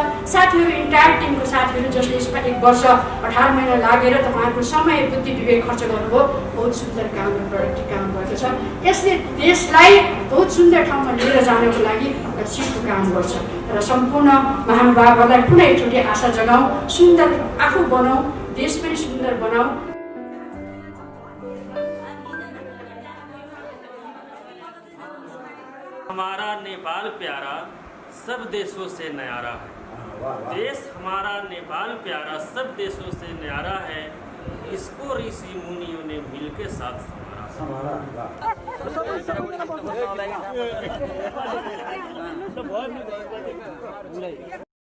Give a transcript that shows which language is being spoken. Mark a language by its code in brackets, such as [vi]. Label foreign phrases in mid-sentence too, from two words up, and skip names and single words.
[ne] साथीहरू, [en] entire teamको [ne] साथीहरू जसले यसमा 1 वर्ष 18 महिना लागेर तपाईँहरूको समय, बुद्धि, विवेक खर्च गर्नुभयो, बहुत सुन्दर काम र प्रोडक्टिभ काम भएको छ। यसले देशलाई बहुत सुन्दर ठाउँमा लिएर जानको लागि सिक्को काम गर्छ र सम्पूर्ण महानुभावहरूलाई पुनः एकचोटि आशा जगाउँ, सुन्दर आफू बनाऊ, देश पनि सुन्दर बनाऊ। [hi] हमारा नेपाल प्यारा सब देशों से न्यारा है। देश हमारा नेपाल प्यारा सब देशों से न्यारा है। इसको ऋषि मुनियों ने मिलके साथ संवारा।